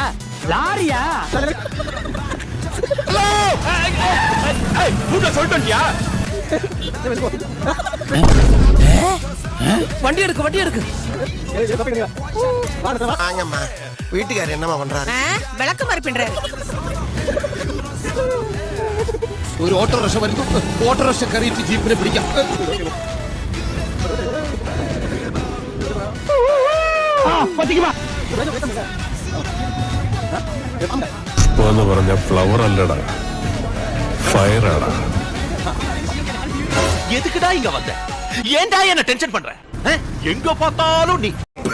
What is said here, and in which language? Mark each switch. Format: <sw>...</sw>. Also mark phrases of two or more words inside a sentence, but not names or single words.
<ta>லாரியா? வண்டி எடுக்கு, வண்டி எடுக்கு. வாங்கம்மா, வீட்டுக்காரர் என்னமா பண்றாரு? விளக்கு மாதிரி பின்றாரு.</ta> <ml>ഒരു ഓട്ടോറിക്ഷ വരുന്നു. ഓട്ടോറിക്ഷ കയറിയിട്ട് ജീപ്പിനെ പിടിക്കാം. പറഞ്ഞ ഫ്ലവർ അല്ലടാ, ഫയർ ആടാ.</ml> <ta>எதுக்குடா இங்க வந்த? ஏன்டா என்ன டென்ஷன் பண்ற? எங்க பார்த்தாலும் நீ</ta>